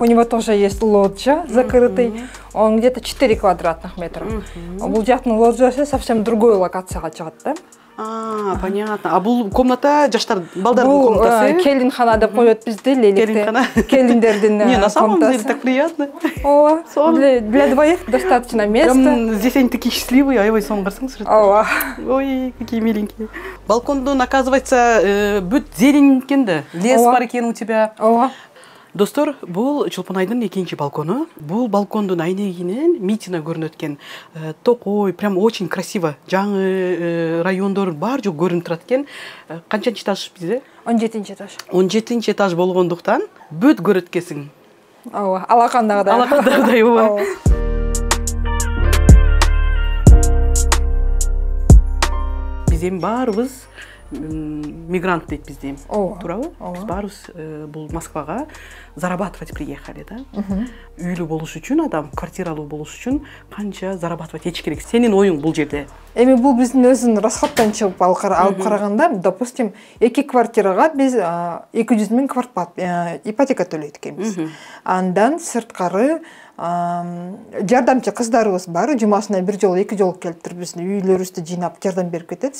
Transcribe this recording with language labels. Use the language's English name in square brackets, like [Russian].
[Russian] У него тоже есть лоджия закрытый, он где-то 4 квадратных метра. [Kyrgyz] Бул жактын лоджиясы [Russian] совсем другой [Kyrgyz] локацияга чыгат да. [Russian] Понятно. [Kyrgyz] Бул комната жаштар, балдардын комнатасы? Бул келинхана деп коет бизде, леликте. Келиндердин комнатасы. [Russian] Не, на самом деле так приятно. Для двоих достаточно места. Прям здесь они такие счастливые, [Kyrgyz] аябай соң карасаң. [Russian] Ой, какие миленькие. [Kyrgyz] Балкондун, оказывается, бүт зелень экен да. Лес бар экен [Russian] у тебя. [Kyrgyz] Достор, бул Чолпонайдын экинчи балкону. Бул балкондун айнегинен Митина көрүнөт экен. [Russian] Токой, прям очень красиво. [Kyrgyz] Жаңы райондор бар жок көрүнүп турат экен. Канчанчы этаж бизде? 17-нчи этаж. 17-нчи этаж болгондуктан бүт көрөт экенсиң. Ооба, алакандагыдай. Алакандагыдай ооба. Биз эми баарыбыз мигрант дейт бизде. Туурабы? Биз баарыбыз бул Москвага [Russian] зарабатывать приехали, [Kyrgyz] да? Үйлүү болуш үчүн адам, квартиралуу болуш үчүн канча зарабатывать этиш керек? Сенин оюң бул жерде? Эми бул биздин өзүнүн расходтон чыгып алып караганда, допустим, 2 квартирага биз 200 миң ипотека төлөйт экенбиз. Андан сырткары жардамчы кыздарыбыз бар, жумасына бир жолу, 2 жолу келип туруп биздин үйлөрүбүздү жыйнап жардам берип кетет.